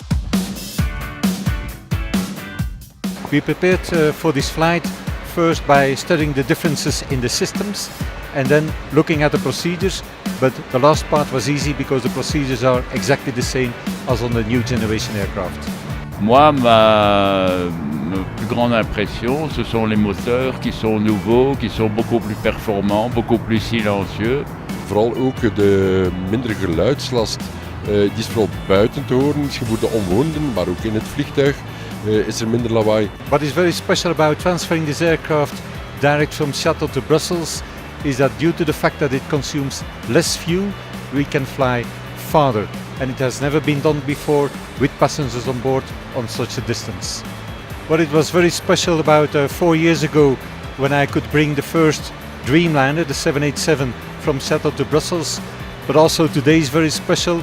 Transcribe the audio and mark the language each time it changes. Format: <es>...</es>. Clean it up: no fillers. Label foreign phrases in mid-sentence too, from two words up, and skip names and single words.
<en>We prepared for this flight first by studying the differences in the systems and then looking at the procedures, but the last part was easy because the procedures are exactly the same as on the new generation aircraft.</en> <fr>Moi, ma plus grande impression, ce sont les moteurs qui sont nouveaux, qui sont beaucoup plus performants, beaucoup plus silencieux.</fr> <nl>Vooral ook de mindere geluidslast, die is vooral buiten te horen, misschien voor de omwonenden, maar ook in het vliegtuig is er minder lawaai.</nl> <en>What is very special about transferring this aircraft direct from Seattle to Brussels is that due to the fact that it consumes less fuel, we can fly farther, and it has never been done before with passengers on board on such a distance. What it was very special about 4 years ago when I could bring the first Dreamliner, the 787, from Seattle to Brussels, but also today is very special.</en>